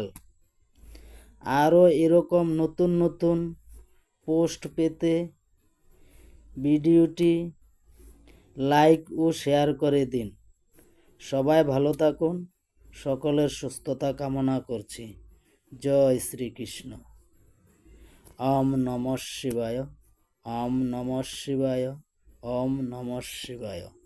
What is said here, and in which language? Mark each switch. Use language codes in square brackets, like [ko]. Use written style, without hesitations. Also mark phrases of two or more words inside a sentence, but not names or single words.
[bn] আরও এরকম নতুন নতুন পোস্ট পেতে ভিডিওটি লাইক ও শেয়ার করে দিন। সবাই ভালো থাকুন, সকলের সুস্থতা কামনা করছি। জয় শ্রীকৃষ্ণ। [sa] ওম নমঃ শিবায়, ওম নমঃ শিবায়, ওম নমঃ শিবায়।